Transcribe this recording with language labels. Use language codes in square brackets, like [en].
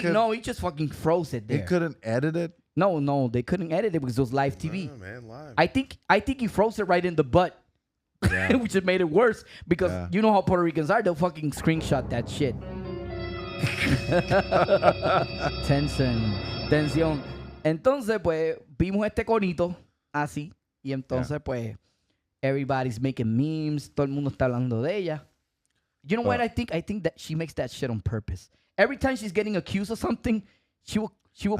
[en] No, he just fucking froze it there. he couldn't edit it. No, they couldn't edit it because it was live TV. Oh, man, live. I think he froze it right in the butt, Yeah. which just made it worse because Yeah. you know how Puerto Ricans are. They'll fucking screenshot that shit. [es] Tensión. Entonces, pues, vimos este conito así y entonces, pues, [en] everybody's making memes. [es] Todo el mundo está hablando de ella. [en] You know what I think? I think that she makes that shit on purpose. Every time she's getting accused of something, she will